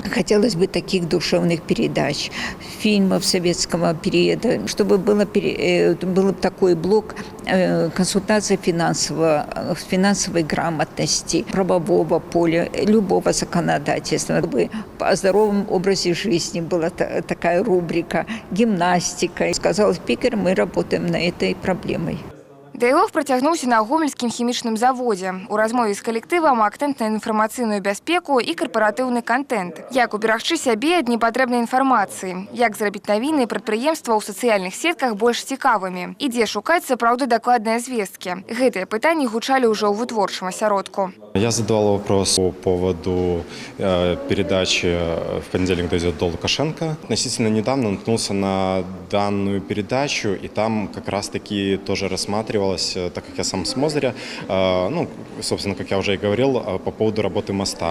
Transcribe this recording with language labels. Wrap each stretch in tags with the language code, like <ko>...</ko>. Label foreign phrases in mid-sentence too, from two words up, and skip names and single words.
<ru>Хотелось бы таких душевных передач, фильмов советского периода, чтобы был такой блок консультации финансовой грамотности, правового поля, любого законодательства. Чтобы о здоровом образе жизни была такая рубрика, гимнастика. Сказал спикер, мы работаем на этой проблеме.</ru> <be>Дыялог працягнуўся на гомельскім хімічным заводзе. У размове з калектывам акцэнт на інфармацыйную бяспеку і карпаратыўны контент. Як уберагчы сябе ад непатрэбнай інфармацыі, як зрабіць навіны прадпрыемства ў сацыяльных сетках больш цікавымі і дзе шукаць сапраўды дакладныя звесткі. Гэтыя пытанні гучалі ўжо ў вытворчым асяродку.</be> <ru>Я задавал вопрос по поводу передачи «В понедельник дойдет до Лукашенко». Относительно недавно наткнулся на данную передачу, и там как раз-таки тоже рассматривалось, так как я сам с Мозыря, собственно, как я уже и говорил, по поводу работы моста.</ru>